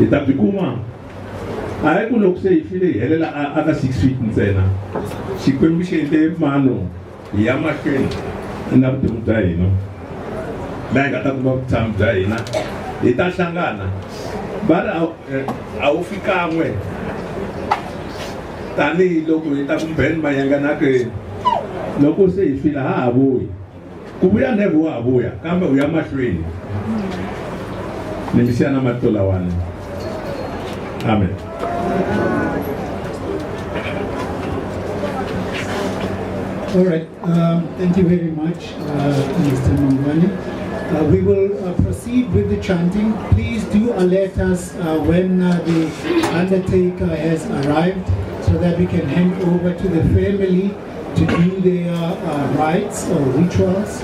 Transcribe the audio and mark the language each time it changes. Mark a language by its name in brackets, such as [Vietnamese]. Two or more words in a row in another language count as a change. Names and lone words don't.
[Tsonga] ta tikuma a hi ku loko se hi file hi helela aka 6 feet ntsena xikwembu xi endle mano hi ya mahlweni na vutomi bya hina laha hi nga ta kuma vutshamo bya hina hi ta hlangana va ri a wu fikan'we tanihi loko hi ta ku mbheni mayanganake loko se hi fila ha ha vuyi ku vuya never wa ha vuya kambe u ya mahlweni ni misiya na matito lawani amen. [English] All right, thank you very much, Mr. Mboweni. We will proceed with the chanting. Please do alert us when the undertaker has arrived so that we can hand over to the family to do their rites or rituals.